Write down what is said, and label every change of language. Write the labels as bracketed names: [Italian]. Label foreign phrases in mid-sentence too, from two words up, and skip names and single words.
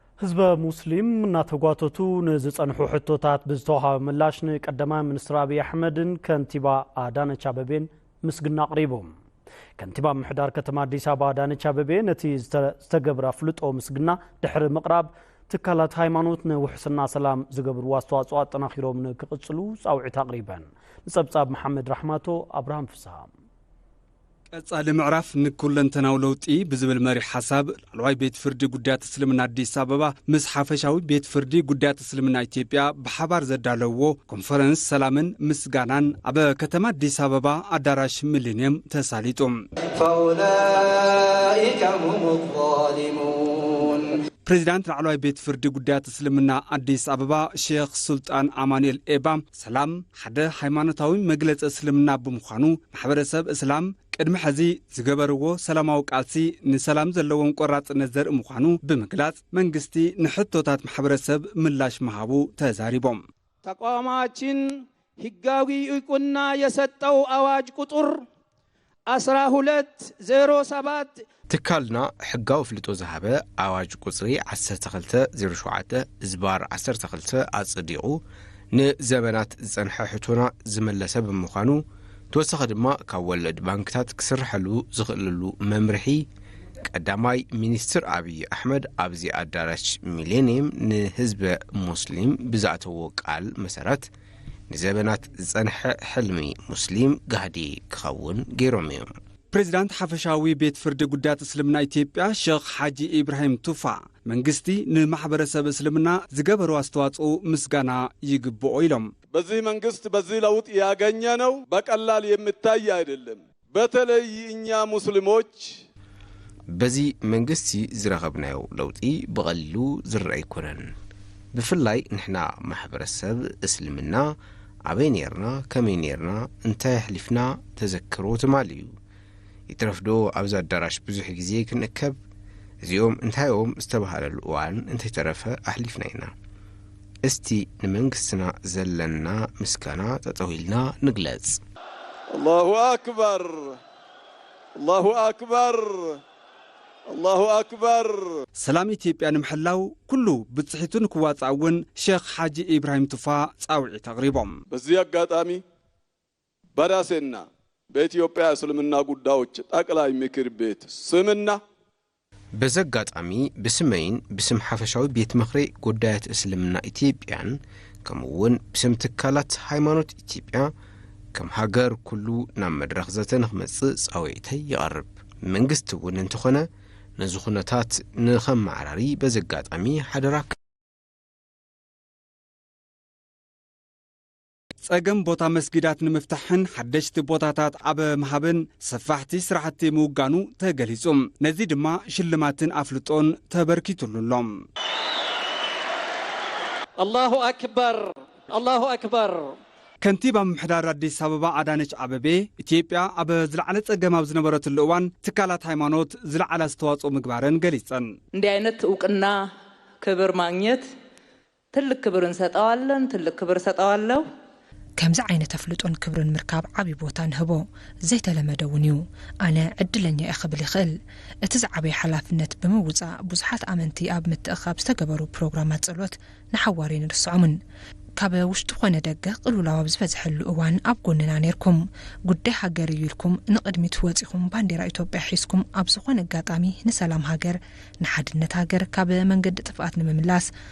[Tigrinya] ህዝበ ሙስሊም እናተጓተቱ ንዝጸንሑ ሕቶታት ብዝተወሃበ ምላሽ ንቀዳማይ ሚኒስትር አብይ አሕመድን ከንቲባ አዳነች አቤቤን ምስግና አቅሪቦም ከንቲባ ምሕዳር ከተማ አዲስ አበባ አዳነች አቤቤ ነቲ ዝተገብረ ፍልጦ ምስግና ድሕሪ ምቕራብ ትካላት ሃይማኖት ንውሕስና ሰላም ዝገብርዎ አስተዋጽኦ አጠናኺሮም ንክቕጽሉ ጻውዒት አቅሪበን ንጸብጻብ መሐመድ ረሕማቶ አብርሃም ፍስሃ ቀጻሊ ምዕራፍ ንኩለንተናው ለውጢ ብዝብል መሪ ሓሳብ ላዕለዋይ ቤት ፍርዲ ጉዳያት እስልምና አዲስ አበባ ምስ ሓፈሻዊ ቤት ፍርዲ ጉዳያት እስልምና ኢትዮጵያ ብሓባር ዘዳለውዎ ኮንፈረንስ ሰላምን ምስጋናን ኣብ ከተማ አዲስ አበባ አዳራሽ ሚሊኒየም ተሳሊጡም [Arabic] فأولئك هم الظالمون [Tigrinya] ፕሬዚዳንት ላዕለዋይ ቤት ፍርዲ ጉዳያት እስልምና አዲስ አበባ ሼክ ሱልጣን አማኑኤል ኤባ ሰላም ሓደ ሃይማኖታዊ መግለፂ እስልምና ብምዃኑ ማሕበረሰብ እስላም ቅድሚ ሕዚ ዝገበርዎ ሰላማዊ ቃልሲ ንሰላም ዘለዎም ቆራጽነት ዘርኢ ምዃኑ ብምግላጽ መንግስቲ ንሕቶታት ማሕበረሰብ ምላሽ መሃቡ ተዛሪቦም [Amharic] ተቋማችን ህጋዊ ዕውቅና የሰጠው አዋጅ ቁጥር 1207 [Tigrinya] ትካልና ሕጋዊ ፍልጦ ዝሃበ ኣዋጅ ቁጽሪ 1207 ዝባር 12 ኣጽዲቑ ንዘመናት ዝጸንሐ ሕቶና ዝመለሰ ብምዃኑ ተወሳኺ ድማ ካብ ወለድ ባንክታት ክስርሐሉ ዝኽእልሉ መምርሒ ቀዳማይ ሚኒስትር አብይ አሕመድ ኣብዚ ኣዳራሽ ሚሌኒየም ንህዝበ ሙስሊም ብዛእተዎ ቃል መሰረት ንዘመናት ዝጸንሐ ሕልሚ ሙስሊም ጋህዲ ክኸውን ገይሮም እዮም ፕሬዚዳንት ሓፈሻዊ ቤት ፍርዲ ጉዳያት እስልምና ኢትዮጵያ ሼክ ሓጂ ኢብራሂም ቱፋ መንግስቲ ንማሕበረሰብ እስልምና ዝገበሩ አስተዋጽኦ ምስጋና ይግብኦ ኢሎም [Amharic] በዚህ መንግስት በዚህ ለውጥ ያገኘ ነው በቀላል የሚታይ አይደለም በተለይ እኛ ሙስሊሞች [Tigrinya] በዚህ መንግስቲ ዝረኸብናዮ ለውጢ በቀሊሉ ዝረአ ይኮነን ብፍላይ ንሕና ማሕበረሰብ እስልምና ኣበይ ነርና ከመይ ነርና እንታይ ሕሊፍና ተዘክሮ ትማልዩ ይትረፍዶ ኣብዚ ኣዳራሽ ብዙሕ ግዜ ክንእከብ እዚኦም እንታዮም ዝተባሃለሉ እዋን እንታይ ተረፈ ኣሕሊፍና ኢና እስቲ ንመንግስትና ዘለና ምስጋና ተጠዊልና ንግለጽ [Arabic] الله أكبر الله أكبر الله أكبر [Tigrinya] ሰላም ኢትዮጵያ ንምሕላው ኩሉ ብጽሒቱን ክዋጻውን ሼክ ሓጂ ኢብራሂም ቱፋ ጻውዒት አቅሪቦም [Amharic] በዚህ አጋጣሚ በራሴና በኢትዮጵያ እስልምና ጉዳዮች ጠቅላይ ምክር ቤት ስምና [Tigrinya] በዘጋጣሚ ብስመይን ብስም ሓፈሻዊ ቤት ምኽሪ ጉዳያት እስልምና ኢትዮጵያን ከምውን ብስም ትካላት ሃይማኖት ኢትዮጵያ ከም ሃገር ኩሉ ናብ መድረኽ ዘተ ንኽመጽእ ጻውዒተይ ይቐርብ መንግስቲ እውን እንተኾነ ነዚ ኩነታት ንኸመዓራሪ በዘጋጣሚ ሓደራ ጸገም ቦታ መስጊዳት ንምፍታሕን ሓደሽቲ ቦታታት ኣብ መሃብን ሰፋሕቲ ስራሕቲ ምውጋኑ ተገሊጹም ነዚ ድማ ሽልማትን ኣፍልጦን ተበርኪቱሉሎም [Arabic] الله أكبر الله أكبر [Tigrinya] ከንቲባ ምሕዳር አዲስ አበባ አዳነች አቤቤ ኢትዮጵያ ኣብ ዝለዓለ ጸገም ኣብ ዝነበረትሉ እዋን ትካላት ሃይማኖት ዝለዓለ አስተዋጽኦ ምግባረን ገሊጸን [Amharic] እንዲህ አይነት ዕውቅና ክብር ማግኘት ትልቅ ክብር እንሰጠዋለን ትልቅ ክብር ሰጠዋለሁ [Tigrinya] ከምዚ ዓይነት ኣፍልጦን ክብርን ምርካብ ዓብይ ቦታ ንህቦ ዘይተለመደ እውን እዩ ኣነ ዕድለኛ እየ ክብል ይኽእል እቲ ዝዓበየ ሓላፍነት ብምውፃእ ብዙሓት ኣመንቲ ኣብ ምትእኻብ ዝተገበሩ ፕሮግራማት ጸሎት ንሓዋሪ ንርስዖምን ካብ ውሽጡ ኾነ ደገ ቅልውላው ኣብ ዝበዝሐሉ እዋን ኣብ ጎንና ነርኩም ጉዳይ ሃገር እዩ ኢልኩም ንቕድሚት ወፂኹም ባንዴራ ኢትዮጵያ ሒዝኩም ኣብ ዝኾነ ኣጋጣሚ ንሰላም ሃገር ንሓድነት ሃገር ካብ መንገዲ ጥፍኣት ንምምላስ